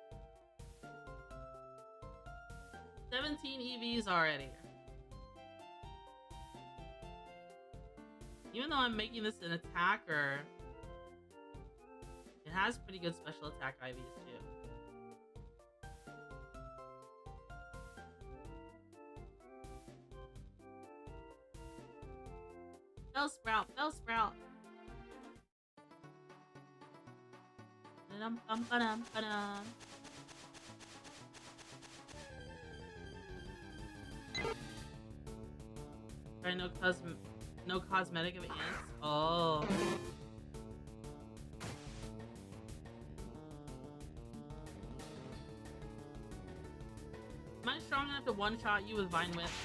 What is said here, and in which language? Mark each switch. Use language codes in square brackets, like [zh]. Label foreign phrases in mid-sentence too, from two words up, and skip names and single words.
[en] 17 EVs already. Even though I'm making this an attacker, it has pretty good special attack IVs too. Bellsprout, Bellsprout. Ba-dum-bum-ba-dum-ba-dum. Right, no cosmetic of ants. Oh. Am I strong enough to one-shot you with Vine Whip?